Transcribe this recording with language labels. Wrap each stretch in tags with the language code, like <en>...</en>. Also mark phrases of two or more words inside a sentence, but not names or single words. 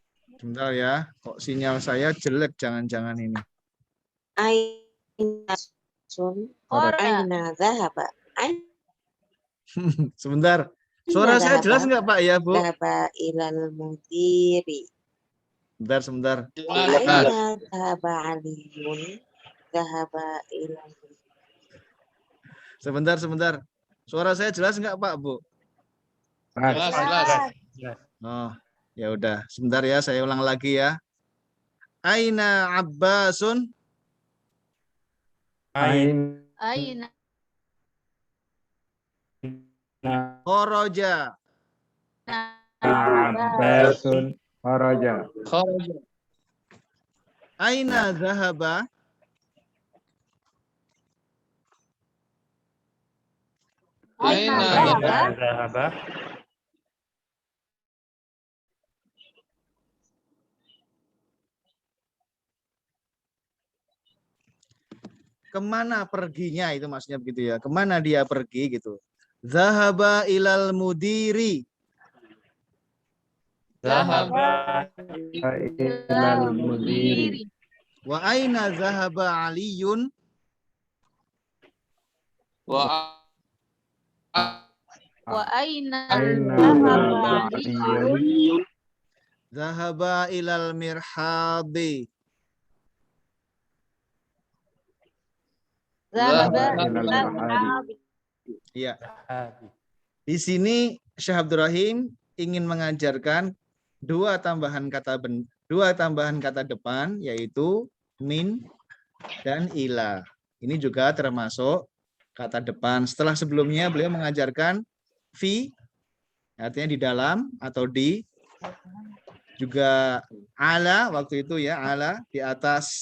<id>Sebentar ya. Kok sinyal saya jelek, jangan-jangan ini.</id> <ar>أين سن. أين ذهب.</ar> <id>Sebentar. Suara saya jelas nggak Pak ya Bu?</id> <ar>ذهب إلى المدير.</ar> <id>Sebentar.</id> <ar>أين ذهب علي. ذهب إلى</ar> <id>Sebentar. Suara saya jelas nggak Pak Bu? Jelas. Jelas. Oh, ya udah. Sebentar ya, saya ulang lagi ya.</id> <ar>أين عباس. Ain. Aina Kharaja. Abbasun kharaja. أين ذهب. Aina Zahaba.</ar> <id>Kemana perginya itu maksudnya begitu ya. Kemana dia pergi gitu.</id> <ar>ذهب إلى المدير. Zahaba. إلى المدير. وأين ذهب علي. وأين Aina zahaba aliyun. ذهب إلى المرحاب. zahaba ilal ilal ma'adi.</ar> <id>Iya.</id> <ar>Zahabi.</ar> <id>Di sini Syekh Abdul Rahim ingin mengajarkan dua tambahan kata depan, yaitu min dan ila. Ini juga termasuk kata depan. Setelah sebelumnya beliau mengajarkan fi, artinya di dalam atau di, juga ala waktu itu ya, ala di atas.</id>